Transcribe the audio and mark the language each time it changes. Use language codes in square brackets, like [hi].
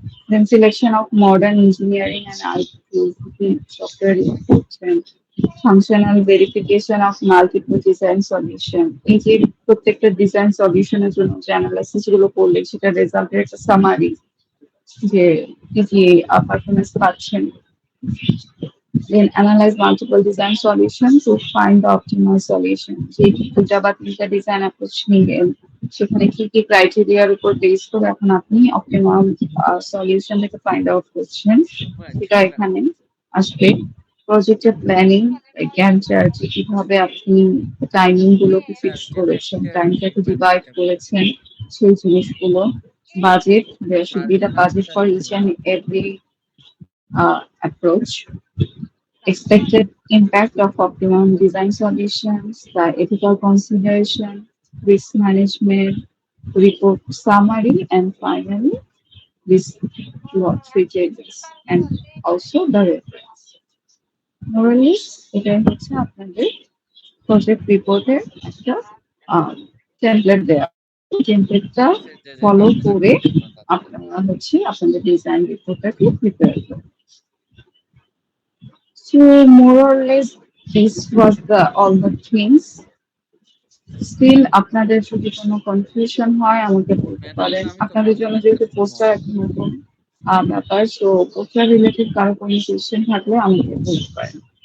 [en] Then selection of modern engineering and IT software [bn] করছেন, [en] functional verification of multiple design solution, [bn] এই যে প্রত্যেকটা design সলিউশনের জন্য যে অ্যানালাইসিস গুলো করলে সেটা রেজাল্টের একটা সামারি, যে কি কি পারফরমেন্স পাচ্ছেন। [en] Then analyze multiple design solutions to find the optimal solution, [bn] যে দুটা বা তিনটা ডিজাইন অ্যাপ্রোচ নিলেন, সেখানে কি কি ক্রাইটেরিয়ার উপর বেস করে এখন আপনি অপটিমাম সলিউশনটাকে ফাইন্ড আউট করছেন সেটা এখানে আসবে। প্রজেক্টের প্ল্যানিং, জ্ঞান চার্ট, কিভাবে আপনি টাইমিং গুলোকে ফিক্স করেছেন, টাইমটাকে ডিভাইড করেছেন, সেই জিনিসগুলো। [en] Budget, there should be the budget for each and every approach. Expected impact of optimum design solutions, the ethical consideration, risk management, report summary, and finally, this three changes, and also the reference. [bn] Morally, এটাই হচ্ছে আপনাদের project রিপোর্টের একটা template দেওয়া। টেমপ্লেটটা follow করে আপনারা হচ্ছে আপনাদের ডিজাইন রিপোর্টটাকে প্রিপেয়ার করবেন। [en] So more or less, this was the all the things. [bn] Still, আপনাদের যদি কোনো কনফিউশন হয় আমাকে বলতে পারেন। আপনাদের জন্য যেহেতু পোস্টার একটা নতুন ব্যাপার, সো পোস্টার রিলেটেড কারো কোনো কোয়েশ্চেন থাকলে আমাকে বলতে পারেন।